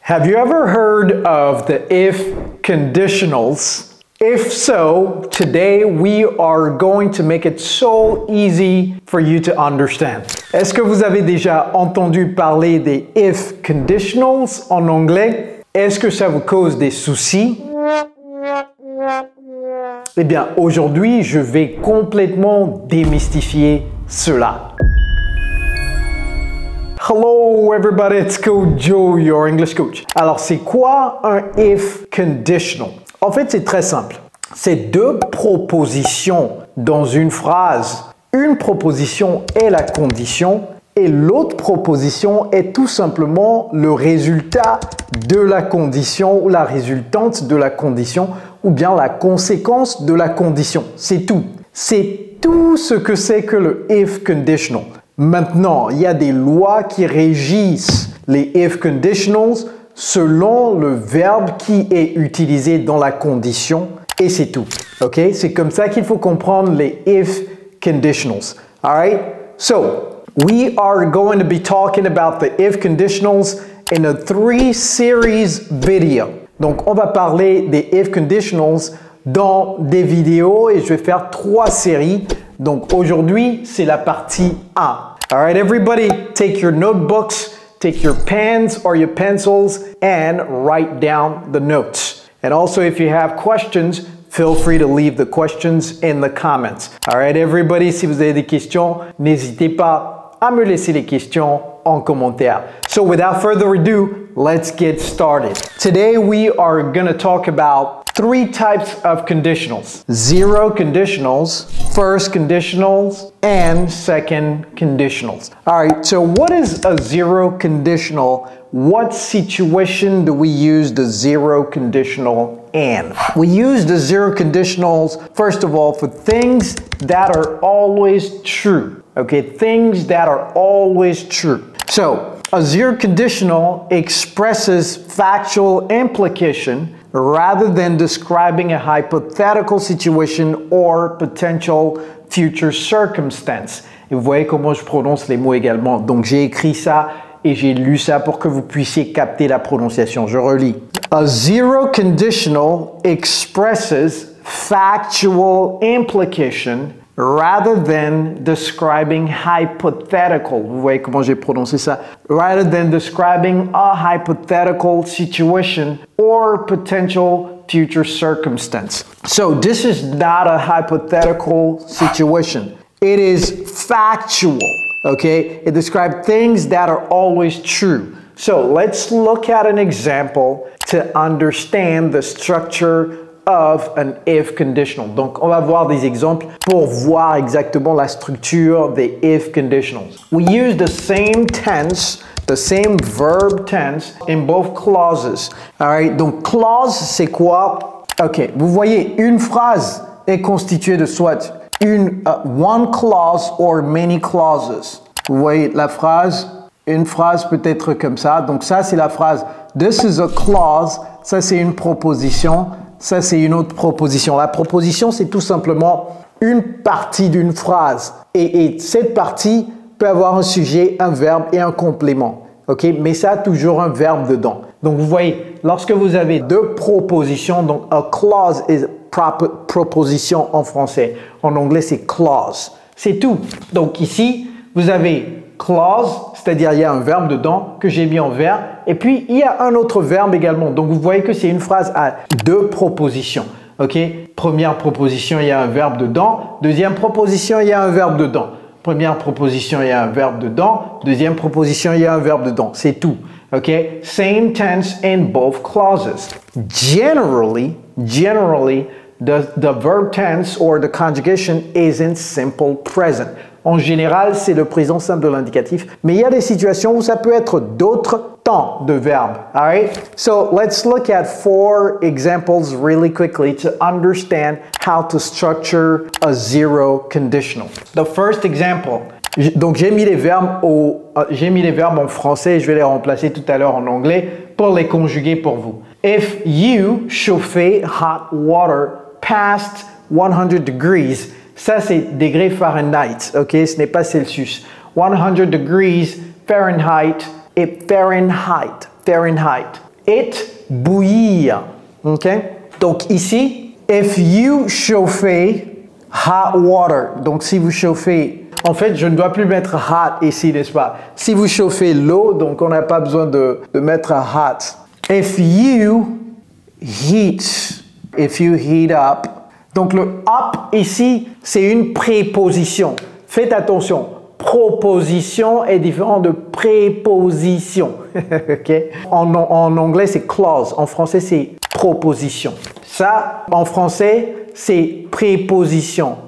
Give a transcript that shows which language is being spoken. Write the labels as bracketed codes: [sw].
[en] Have you ever heard of the if conditionals? If so, today we are going to make it so easy for you to understand. [fr] Est-ce que vous avez déjà entendu parler des if conditionals en anglais? Est-ce que ça vous cause des soucis? Eh bien, aujourd'hui, je vais complètement démystifier cela. [en] Hello everybody, it's Coach Joe, your English coach. [fr] Alors, c'est quoi un if conditional? En fait, c'est très simple. C'est deux propositions dans une phrase. Une proposition est la condition et l'autre proposition est tout simplement le résultat de la condition ou la résultante de la condition ou bien la conséquence de la condition. C'est tout. C'est tout ce que c'est que le if conditional. Maintenant, il y a des lois qui régissent les if conditionals selon le verbe qui est utilisé dans la condition et c'est tout. OK? C'est comme ça qu'il faut comprendre les if conditionals. [en] All right? So, we are going to be talking about the if conditionals in a 3-series video. [fr] Donc, on va parler des if conditionals dans des vidéos et je vais faire 3 séries. Donc, aujourd'hui, c'est la partie 1. [en] All right, everybody, take your notebooks, take your pens or your pencils, and write down the notes. And also, if you have questions, feel free to leave the questions in the comments. All right, everybody, [fr] si vous avez des questions, n'hésitez pas à me laisser les questions en commentaire. [en] So, without further ado, let's get started. Today, we are going to talk about 3 types of conditionals. Zero conditionals, first conditionals, and second conditionals. All right, so what is a zero conditional? What situation do we use the zero conditional in? We use the zero conditionals, first of all, for things that are always true. Okay, things that are always true. So, a zero conditional expresses factual implication rather than describing a hypothetical situation or potential future circumstance. [fr] Et vous voyez comment je prononce les mots également. Donc j'ai écrit ça et j'ai lu ça pour que vous puissiez capter la prononciation. Je relis. [en] A zero conditional expresses factual implication rather than describing hypothetical. [fr] Vous voyez comment j'ai prononcé ça? [en] Rather than describing a hypothetical situation or potential future circumstance. So this is not a hypothetical situation. It is factual, okay? It describes things that are always true. So let's look at an example to understand the structure of an if conditional. [fr] Donc, on va voir des exemples pour voir exactement la structure des if conditionals. [en] We use the same tense, the same verb tense in both clauses. All right, [fr] donc clause, c'est quoi? OK, vous voyez, une phrase est constituée de soit [en] one clause or many clauses. [fr] Vous voyez la phrase, une phrase peut être comme ça. Donc ça, c'est la phrase [en] this is a clause. [fr] Ça, c'est une proposition. Ça, c'est une autre proposition. La proposition, c'est tout simplement une partie d'une phrase. Et cette partie peut avoir un sujet, un verbe et un complément. OK? Mais ça a toujours un verbe dedans. Donc, vous voyez, lorsque vous avez deux propositions, donc [en] a clause is proposition [fr] en français. En anglais, c'est clause. C'est tout. Donc, ici, vous avez clause, c'est-à-dire il y a un verbe dedans que j'ai mis en vert et puis il y a un autre verbe également. Donc vous voyez que c'est une phrase à deux propositions. OK? Première proposition, il y a un verbe dedans. Deuxième proposition, il y a un verbe dedans. Première proposition, il y a un verbe dedans. Deuxième proposition, il y a un verbe dedans. C'est tout. OK? [en] Same tense in both clauses. Generally, the verb tense or the conjugation is in simple present. [fr] En général, c'est le présent simple de l'indicatif, mais il y a des situations où ça peut être d'autres temps de verbe. [en] All right? So, let's look at 4 examples really quickly to understand how to structure a zero conditional. The first example. [fr] Donc, j'ai mis les verbes en français et je vais les remplacer tout à l'heure en anglais pour les conjuguer pour vous. [en] If you chauffez hot water past 100 degrees, [fr] ça, c'est degrés Fahrenheit, [en] ok? [fr] Ce n'est pas Celsius. 100 degrees Fahrenheit et Fahrenheit. it, bouillir. Ok? Donc ici, [en] if you chauffez hot water. [fr] Donc si vous chauffez, en fait, je ne dois plus mettre hot ici, n'est-ce pas? Si vous chauffez l'eau, donc on n'a pas besoin de mettre hot. [en] If you heat, if you heat up. [fr] Donc le up ici, c'est une préposition. Faites attention. Proposition est différent de préposition. Okay? En anglais, c'est clause. En français, c'est proposition. Ça, en français, c'est préposition.